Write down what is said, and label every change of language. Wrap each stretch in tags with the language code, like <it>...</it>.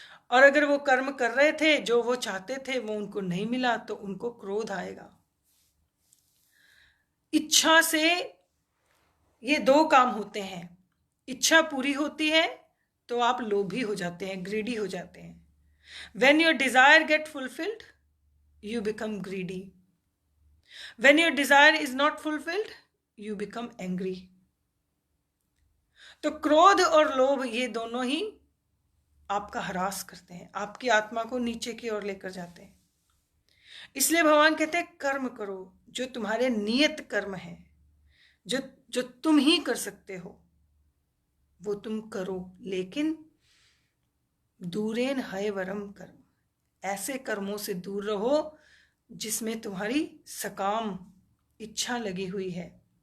<hi>और अगर वो कर्म कर रहे थे, जो वो चाहते थे वो उनको नहीं मिला, तो उनको क्रोध आएगा। इच्छा से ये दो काम होते हैं, इच्छा पूरी होती है तो आप लोभी हो जाते हैं, ग्रीडी हो जाते हैं।</hi> <en>When your desire get fulfilled, you become greedy. When your desire is not fulfilled, you become angry.</en> <hi>तो क्रोध और लोभ ये दोनों ही आपका हरास करते हैं, आपकी आत्मा को नीचे की ओर लेकर जाते हैं। इसलिए भगवान कहते हैं कर्म करो, जो तुम्हारे नियत कर्म है, जो जो तुम ही कर सकते हो वो तुम करो, लेकिन दूरेन है वरम कर्म, ऐसे कर्मों से दूर रहो जिसमें तुम्हारी सकाम इच्छा लगी हुई है।</hi>